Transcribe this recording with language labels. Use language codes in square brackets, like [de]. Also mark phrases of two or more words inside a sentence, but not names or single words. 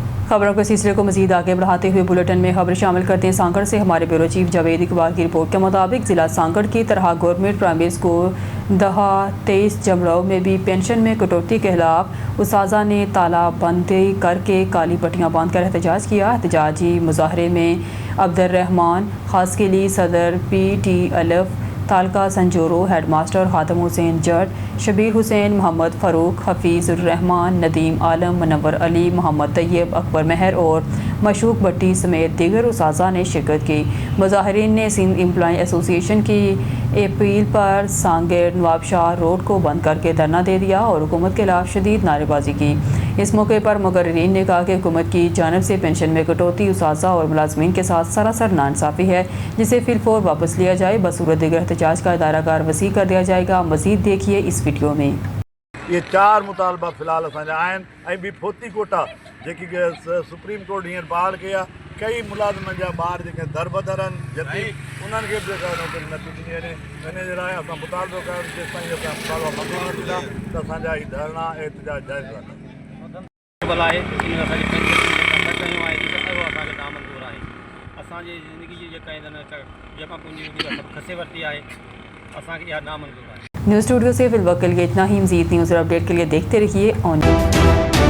[ur] خبروں کے سلسلے کو مزید آگے بڑھاتے ہوئے بلیٹن میں خبر شامل کرتے ہیں. سانگھڑ سے ہمارے بیورو چیف جاوید اقبال کی رپورٹ کے مطابق ضلع سانگھڑ کی طرح گورنمنٹ پرائمری اسکول دہہ 23 جمراؤ میں بھی پنشن میں کٹوتی کے خلاف اساتذہ نے تالابندی کرکے کالی پٹیاں باندھ کر احتجاج کیا. احتجاجی مظاہرے میں عبدالرحمان خاصخیلی، صدر PTLF تعلقہ سنجورو، ہیڈماسٹر حاتم حسین جٹ، شبیر حسین، محمد فاروق، حفیظ الرحمان، ندیم عالم، منور علی، محمد طیب، اکبر مہر اور معشوق بھٹی سمیت دیگر اساتذہ نے شرکت کی. مظاہرین نے سندھ ایمپلائی ایسوسی ایشن کی اپیل پر سانگھڑ نوابشاہ روڈ کو بند کرکے دھرنا دے دیا اور حکومت کے خلاف شدید نعرےبازی کی. اس موقع پر مقررین نے کہا کہ حکومت کی جانب سے پنشن میں کٹوتی اساتذہ اور ملازمین کے ساتھ سراسر ناانصافی ہے، جسے فی الفور واپس لیا جائے، بصورت دیگر احتجاج کا دائرہ کار وسیع کر دیا جائے گا. مزید دیکھیے اس ویڈیو میں. [sd] ये 4 मुतालबा फ़िलहाल असांजा आहिनि ऐं ॿी फोती कोटा जेकी सुप्रीम कोर्ट हींअर बहाल कया। कई मुलाज़िमनि जा ॿार जेके दरबदर आहिनि यतीम, उन्हनि खे बि नौकरी नथी ॾिनी वञे। इन जे लाइ असां मुतालबो कयूं जेसि ताईं असां मुतालबा मंज़ूर न थींदा त असांजा ही धरना एहतजाज जाइज़ रहंदा। आहे इन असांजी पेंशन कयूं आहे उहो असांखे नामंज़ूर आहे। असांजी ज़िंदगी जी जेका पूंजी सभु खसे वरिती आहे, असांखे इहा नामंज़ूर आहे। [en] news studio [ur] سے فی الحال کے لیے اتنا ہی۔ مزید نیوز اور اپڈیٹ کے لیے دیکھتے رہیے آن.